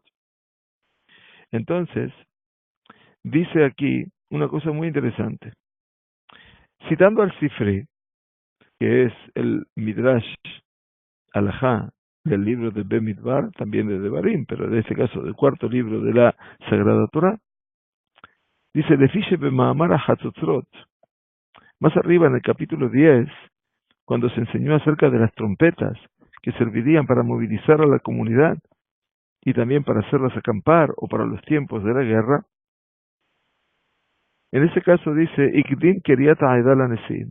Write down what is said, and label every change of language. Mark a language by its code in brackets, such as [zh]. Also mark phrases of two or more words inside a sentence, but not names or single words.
[es] Entonces, dice aquí una cosa muy interesante. Citando al Sifri, que es el [he] Midrash Alajá [es] del libro de Bemidbar, también de Devarim, pero en este caso del cuarto libro de la Sagrada Torá, dice, [he] Lefishe b'ma'amar ha'tzotzrot, [es] más arriba en el capítulo 10, cuando se enseñó acerca de las trompetas que servirían para movilizar a la comunidad y también para hacerlas acampar o para los tiempos de la guerra, en ese caso dice, [he] Ikdim Keriat Ha'edal HaNesiim.